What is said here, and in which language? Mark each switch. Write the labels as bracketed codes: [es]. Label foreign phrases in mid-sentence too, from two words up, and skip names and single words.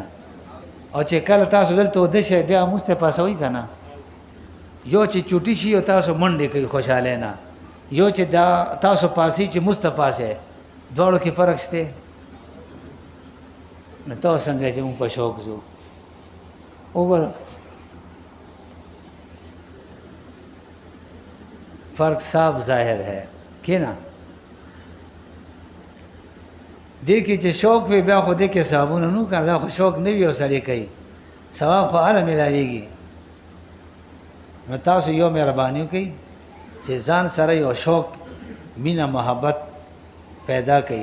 [ps] او چې کله تاسو دلته وده شئ بیا مونځ ته پاسوئ که نه، یو چې چوټي شي او تاسو منډې کوي خوشحاله نه، یو چې دا تاسو پاسئ چې مونځ ته پاسئ، دواړو کې فرق شته. نو ته څنګه چې مونږ په شوق ځو وګوره فرق صاف ظاهر [ur] ہے کہ نا. [ps] دې کې چې شوق وي بیا خو دې کې ثوابونه نو که دا خو شوق نه وي او سړی کوي ثواب خو هله میلاویږي. نو تاسو یو مهرباني وکئ چې ځان سره یو شوق مینه محبت پیدا کړئ.